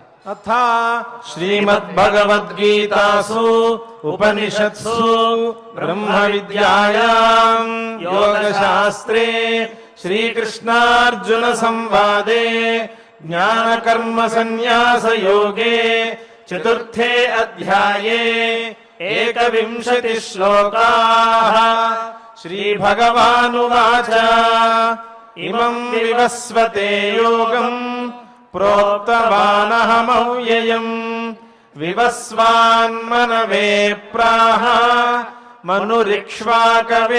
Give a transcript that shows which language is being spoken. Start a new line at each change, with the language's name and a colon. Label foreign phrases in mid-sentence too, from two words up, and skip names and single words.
Sanskrit: అథా శ్రీమద్భగవద్గీతాసు ఉపనిషత్సు బ్రహ్మ విద్యాయాం యోగశాస్త్రే శ్రీకృష్ణార్జున సంవాదే జ్ఞానకర్మ సన్యాస యోగే చతుర్థే అధ్యాయే एकविंशतिः श्लोकाः। श्रीभगवानुवाच इमम् विवस्वते योगम् प्रोक्तवानहमव्ययम् विवस्वान्मनवे प्राह मनुरिक्ष्वाकवे